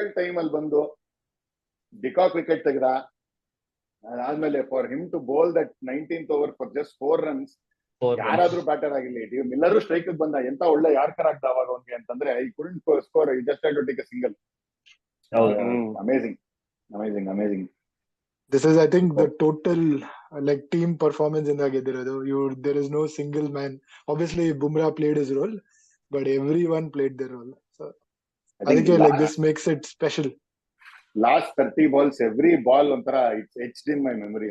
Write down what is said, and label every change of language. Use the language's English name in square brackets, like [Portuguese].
[Kannada] Time ಅಲ್ಲಿ ಬಂದು de Kock wicket ತೆಗ್ದ. [English] ಅದಾದ್ಮೇಲೆ for him to bowl that 19th over for just 4 runs, [Kannada] ಯಾರಾದ್ರೂ batter ಆಗಿರ್ಲಿ, ಮಿಲ್ಲರು ಸ್ಟ್ರೈಕ್ ಬಂದ ಎಂತ ಒಳ್ಳೆ ಯಾರ್ಕರ್ ಆಗ್ದ ಅವಾಗ ಅವ್ನಿಗೆ ಅಂತಂದ್ರೆ [English] I couldn't score, I just had to take a single. Amazing. This is, I think, the total like team performance in the [Kannada] ಗೆದ್ದಿರೋದು. [English] There is no single man. Obviously, Bumrah played his role, but everyone played their role. So, I think like this makes it special. Last 30 balls every ball [Kannada] ಒಂಥರ [English] It's etched in my memory.